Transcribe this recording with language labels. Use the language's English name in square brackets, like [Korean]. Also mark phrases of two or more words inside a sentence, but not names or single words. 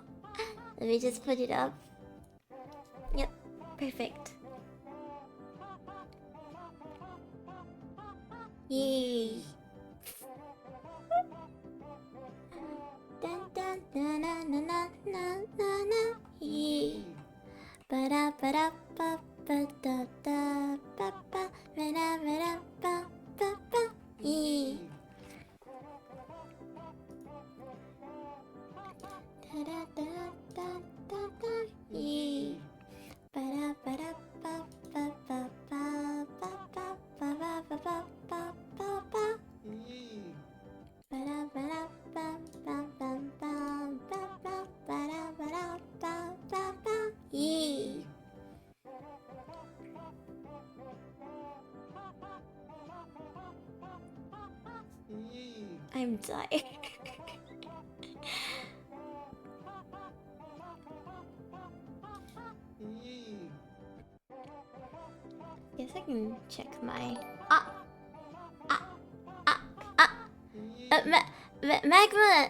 [English] Let me just put it up. Yep, perfect. Yay. Dun dun dun na na na na na na. Yay. Ba da ba da ba ba da da ba ba ba da ba da ba ba ba. Yay. Da da da da da da. Yay. Ba da ba da ba ba ba ba ba ba ba ba ba ba ba ba ba. Ba da ba da ba ba ba ba ba ba ba da ba da ba ba ba. Yay. I'm tired. Guess I can check my Magma.